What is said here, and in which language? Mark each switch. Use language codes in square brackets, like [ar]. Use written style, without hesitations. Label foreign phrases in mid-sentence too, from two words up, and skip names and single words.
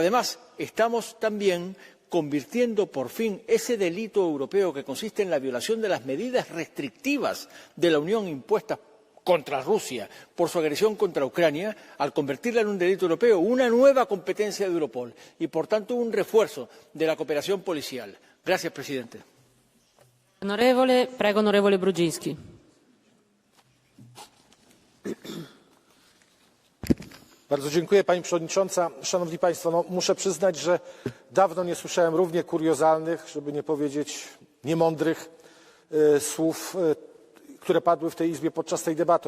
[es] Pero además estamos también convirtiendo por fin ese delito europeo que consiste en la violación de las medidas restrictivas de la Unión impuestas contra Rusia por su agresión contra Ucrania, al convertirla en un delito europeo, una nueva competencia de Europol y, por tanto, un refuerzo de la cooperación policial. Gracias, presidente. [it] Onorevole Brudzinski. [pl] Bardzo dziękuję, pani przewodnicząca. Szanowni państwo, no, muszę przyznać, że dawno nie słyszałem równie kuriozalnych, żeby nie powiedzieć niemądrych słów, które padły w tej Izbie podczas tej debaty.